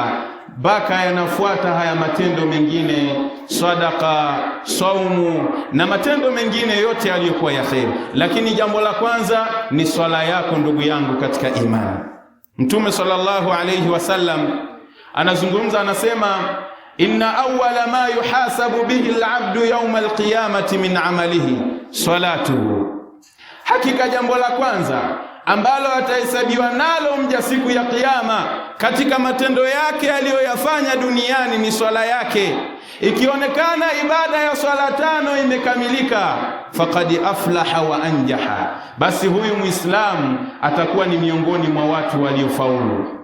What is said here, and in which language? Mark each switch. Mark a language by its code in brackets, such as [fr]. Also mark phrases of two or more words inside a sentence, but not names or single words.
[sw] Baka yanafuata haya matendo mengine, sadaka, saumu na matendo mengine yote yaliyokuwa ya kheri, lakini jambo la kwanza ni swala yako. Ndugu yangu katika imani, Mtume [ar] صلى الله عليه وسلم [sw] anazungumza, anasema, [ar] إن أول ما يحاسب به العبد يوم القيامة من عمله صلاته, [sw] hakika jambo la kwanza ambalo atahesabiwa nalo mja siku ya Kiyama katika matendo yake aliyoyafanya duniani ni swala yake. Ikionekana ibada ya swala tano imekamilika, [ar] فقد أفلح وأنجح, [sw] basi huyu Muislamu atakuwa ni miongoni mwa watu waliofaulu.